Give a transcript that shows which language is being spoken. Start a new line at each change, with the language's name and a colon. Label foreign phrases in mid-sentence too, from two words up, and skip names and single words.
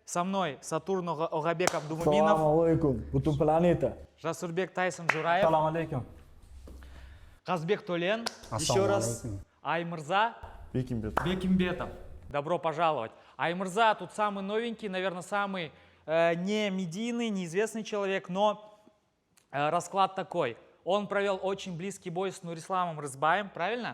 Russian: Со мной Сатурн Огабек Абдумуминов.
Uzbek: Assalomu alaykum, butun planeta.
Russian: Жасурбек Тайсон Жураев.
Uzbek: Assalomu alaykum.
Russian: Казбек Толен. Еще раз. Аймырза Бекимбетов. Добро пожаловать. Аймырза тут самый новенький, наверное, самый не медийный, неизвестный человек, но расклад такой. Он провел очень близкий бой с Нурисламом Рызбаем, правильно?